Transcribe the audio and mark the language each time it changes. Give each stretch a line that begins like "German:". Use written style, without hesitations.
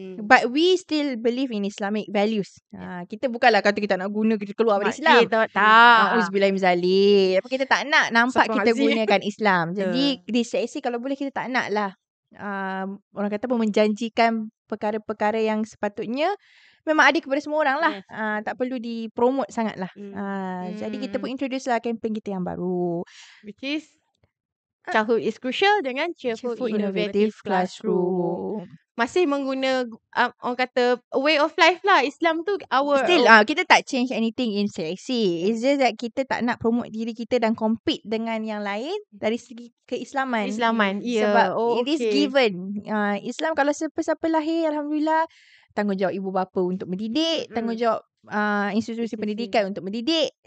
English: But we still believe in Islamic values.
Malay: Kita bukanlah kata kita nak guna, kita keluar dari Islam. Tak. Auzubillah min zalik. Kita tak nak nampak kita gunakan Islam. Jadi di CIC kalau boleh kita tak nak lah. Orang kata pun menjanjikan perkara-perkara yang sepatutnya memang ada kepada semua orang lah. Tak perlu dipromote sangat lah. Jadi kita pun introduce lah campaign kita yang baru,
English: which is Childhood is Crucial dengan Cheerful Innovative Classroom.
Malay: Masih mengguna orang kata
English: a way of life
Malay: lah. Islam tu
English: still
Malay: kita tak
English: change anything in CIC. It's just that
Malay: kita tak nak promote diri kita dan compete dengan yang lain dari segi keislaman. Sebab
English: it is given.
Malay: Islam kalau siapa-siapa lahir, alhamdulillah, tanggungjawab ibu bapa untuk mendidik, tanggungjawab institusi pendidikan untuk mendidik.